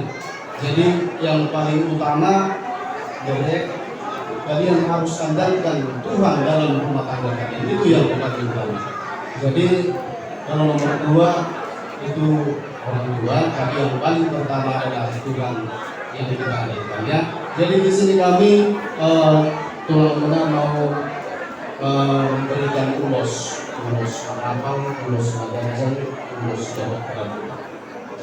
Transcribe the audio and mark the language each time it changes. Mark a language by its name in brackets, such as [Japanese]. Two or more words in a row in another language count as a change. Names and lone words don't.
[Indonesian] Jadi yang paling utama dari kalian harus andalkan Tuhan dalam rumah tangga kalian, itu yang paling utama. Jadi kalau nomor dua itu orang tua, tapi yang paling pertama adalah Tuhan yang kita andalkannya. Jadi di sini kami Tuhan mau memberikan ulos kapal, ulos magajan, ulos jawab.